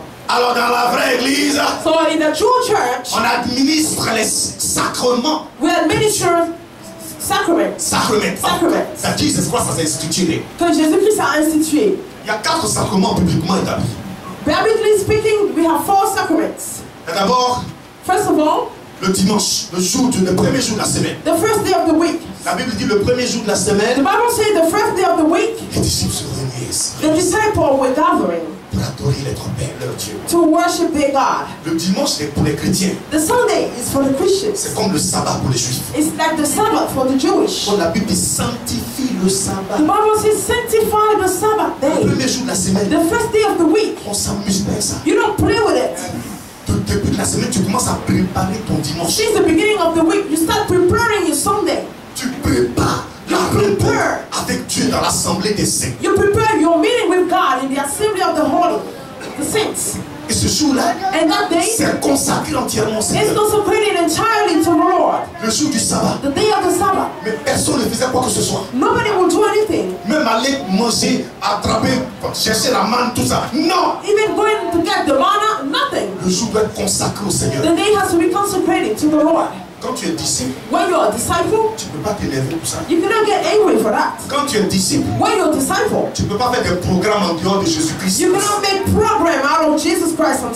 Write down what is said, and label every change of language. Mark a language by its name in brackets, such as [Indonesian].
[French] Alors dans la vraie église, [English] So in the true church, [French] on administre les sacrements. [English] we administer sacraments. [French] Sacrements. Sacrements. Ça dit, c'est quoi ça s'est institué? Que Jésus-Christ a institué. Il y a 4 sacrements publiquement établis. [English] Biblically speaking, we have 4 sacraments. [French] D'abord, [English] First of all, [French] le dimanche, le premier jour de la semaine. [English] the first day of the week. [French] La Bible dit le premier jour de la [English] The [French] semaine, [English] Bible says the first day of the week, [French] les disciples se réunissent [English] the disciples were gathering [French] pour adorer l'être Père, leur Dieu. [English] to worship their God. [French] Le dimanche, c'est pour les chrétiens. [English] The Sunday is for the Christians. [French] C'est comme le sabbat pour les juifs. [English] It's like the Sabbath for the Jewish. [French] Quand la Bible dit sanctifie le sabbat. [English] The Bible says sanctify the Sabbath [French] Le [English] day. [French] premier jour de la semaine, [English] The first day of the week. [French] on s'amuse avec ça. [English] You don't play with it. [French] Depuis la semaine, tu commences à préparer ton dimanche. [English] Since the beginning of the week, you start preparing your Sunday. [French] Tu prépares la rencontre avec Dieu dans l'assemblée des saints. [English] You prepare your meeting with God in the assembly of the holy, the saints. [French] Et ce jour-là, [English] And that day [French] c'est consacré entièrement au [English] is [French] Seigneur. [English] consecrated entirely to the Lord. [French] Le jour du sabbat. [English] The day of the Sabbath. [French] Mais personne ne faisait quoi que ce soit. [English] Nobody will do anything. [French] Même aller manger, attraper, chercher la manne, tout ça. Non! [English] Even going to get the manna, nothing. [French] Le jour doit être consacré au Seigneur. [English] The day has to be consecrated to the Lord. [French] Quand tu es disciple, [English] When you're a disciple, [French] tu ne peux pas t'énerver pour ça. [English] you cannot get angry for that. [French] Quand tu es disciple, [English] When you're a disciple, [French] tu ne peux pas faire des programmes en dehors de Jésus-Christ. [English] you cannot make program out of Jesus Christ on